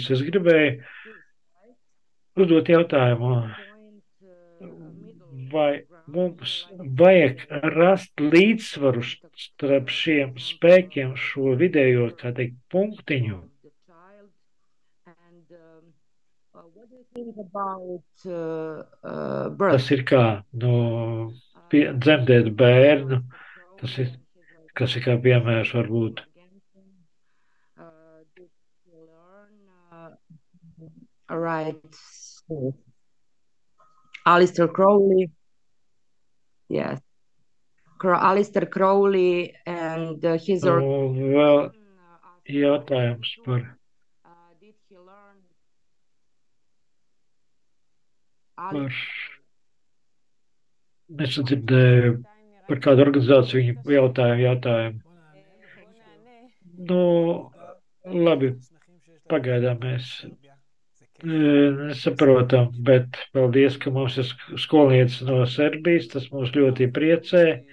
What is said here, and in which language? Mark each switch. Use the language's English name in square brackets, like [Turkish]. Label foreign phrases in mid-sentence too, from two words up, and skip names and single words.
[Latvian] Es gribēju uzdot jautājumu, vai mums vajag rast līdzsvaru starp šiem spēkiem, šo vidējo, kā teikt, punktiņu. Tas ir kā dzemdēt bērnu, tas ir, kas ir kā piemērs varbūt. [English] Right. Alistair Crowley. Yes. Alistair Crowley and his... [Latvian] Vēl jautājums par... Es dzirdēju par kādu organizāciju viņu jautājumu. Labi, pagaidām mēs nesaprotam, bet paldies, ka mums ir skolniece no Serbijas, tas mūs ļoti priecē.